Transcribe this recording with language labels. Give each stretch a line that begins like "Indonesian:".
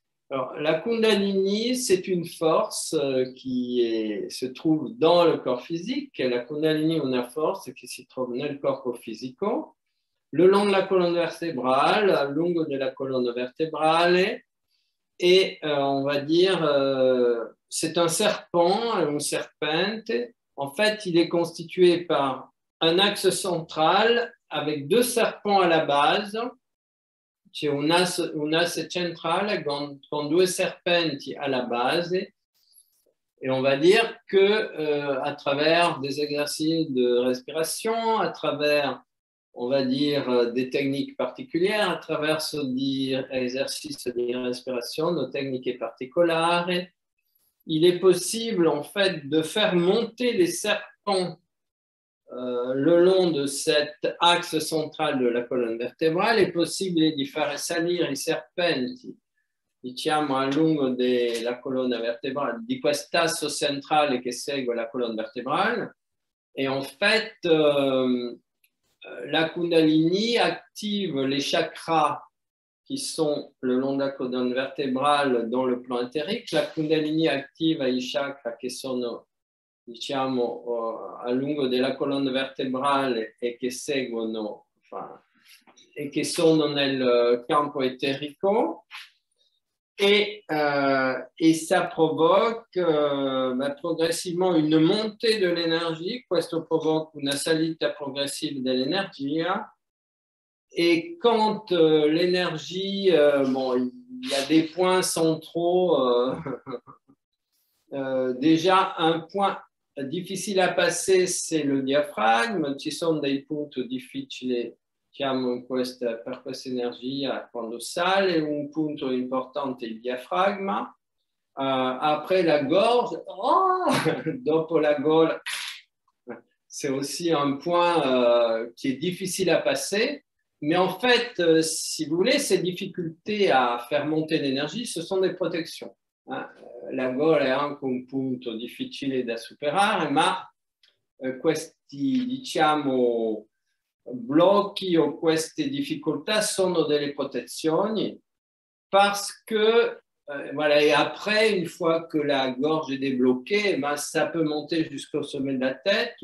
French: Alors, la Kundalini, c'est une force qui se trouve dans le corps physique. La Kundalini,
Italian: una forza che si trova nel corpo fisico,
French: le long de la colonne vertébrale,
Italian: a lungo della
French: colonne vertébrale, et on va dire, c'est un serpent,
Italian: un serpente.
French: En fait, il est constitué par un axe central avec deux serpents à la base.
Italian: C'è un asse centrale con due serpenti
French: à la base. Et on va dire que à travers des exercices de respiration, à travers, on va dire, des techniques particulières, à travers ce exercice de respiration, nos techniques particulières, il est possible en fait de faire monter les serpents le long de cet axe central de la colonne vertébrale.
Italian: È possibile di fare salire i serpenti, diciamo, a lungo della colonna vertébrale, di quest'asso centrale che segue la
French: colonne vertébrale. Et en fait, la Kundalini active les chakras qui sont le long de la colonne vertébrale dans le plan entérique.
Italian: La Kundalini activa i chakra che sono, diciamo, a lungo della colonna vertebrale e che seguono, e che sono nel campo eterico.
French: Et ça provoque progressivement une montée de l'énergie.
Italian: Questo provoque una salita progressiva dell'energia.
French: Et quand l'énergie, il y a des points centraux, déjà un point difficile à passer, c'est le diaphragme.
Italian: Ci sono dei punti difficili, diciamo, per questa energia quando sale. Un punto importante è il diafragma.
French: Après la gorge,
Italian: dopo la
French: gorge, c'est aussi un point qui est difficile à passer. Mais en fait, si vous voulez, ces difficultés à faire monter l'énergie, ce sont des protections.
Italian: La gola è anche un punto difficile da superare, ma questi, diciamo, blocchi o queste difficoltà sono delle protezioni
French: parce que, voilà, et après, une fois que la gorge est débloquée, ça peut monter jusqu'au sommet de la tête.